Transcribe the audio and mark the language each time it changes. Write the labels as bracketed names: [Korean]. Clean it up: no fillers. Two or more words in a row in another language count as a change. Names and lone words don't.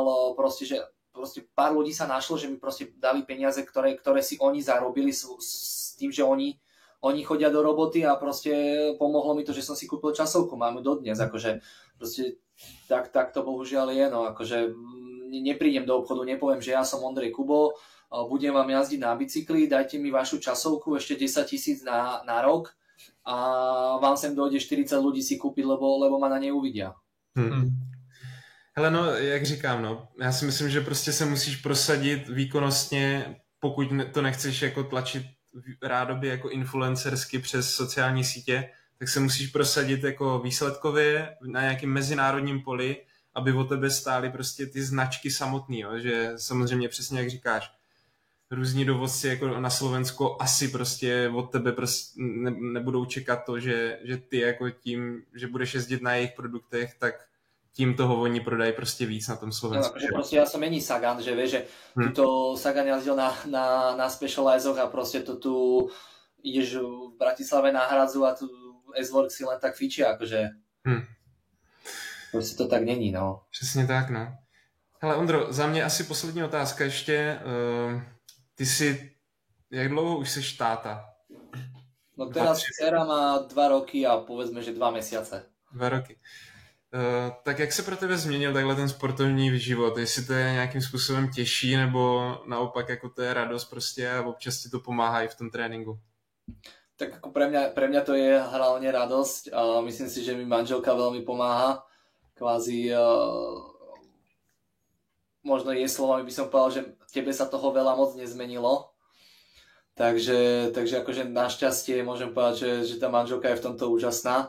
[Slovak] proste, že proste pár ľudí sa našlo, že mi proste dali peniaze, ktoré si oni zarobili s tým, že oni chodia do roboty a proste pomohlo mi to, že som si kúpil časovku, mám ju dodnes, akože proste tak to bohužiaľ je, no akože neprídem do obchodu, nepoviem, že ja som Ondrej Kubo, budem vám jazdiť na bicykli, dajte mi vašu časovku, ešte 10 000 na rok a vám sem dojde 40 ľudí si kúpiť, lebo ma na nej uvidia. [Czech] Hele, no, jak říkám, no, já si myslím, že prostě se musíš prosadit výkonnostně, pokud to nechceš jako tlačit rádoby jako influencersky přes sociální sítě, tak se musíš prosadit jako výsledkově na nějakém mezinárodním poli, aby o tebe stály prostě ty značky samotný, jo? Že samozřejmě přesně jak říkáš, různí dovozci jako na Slovensko asi prostě od tebe prostě nebudou čekat to, že ty jako tím, že budeš jezdit na jejich produktech, tak tím toho oni prodají prostě víc na tom Slovensku. [Slovak] No, že prostě ja som není Sagan, že vieš, že tuto Sagan jazdil na Specializoch a prostě to tu ideš v Bratislave na Hradzu a tu S-Works si len tak fičia, akože prostě to tak není, no. Přesně [Czech] tak, no. Hele, Ondro, za mě asi poslední otázka ještě. Ty si, jak dlouho už seš táta? [Slovak] No teraz dcera má 2 roky a povedzme, že 2 mesiace. 2 roky. [Czech] Tak jak se pro tebe změnil takhle ten sportovní život? Jestli to je nějakým způsobem těžší, nebo naopak jako to je radost prostě a občas ti to pomáhá i v tom tréninku? [Slovak] Tak ako pre mňa to je hlavne radosť a myslím si, že mi manželka veľmi pomáha. Kvázi možno jej slovami by som povedal, že tebe sa toho veľa moc nezmenilo. Takže akože našťastie môžem povedať, že tá manželka je v tomto úžasná.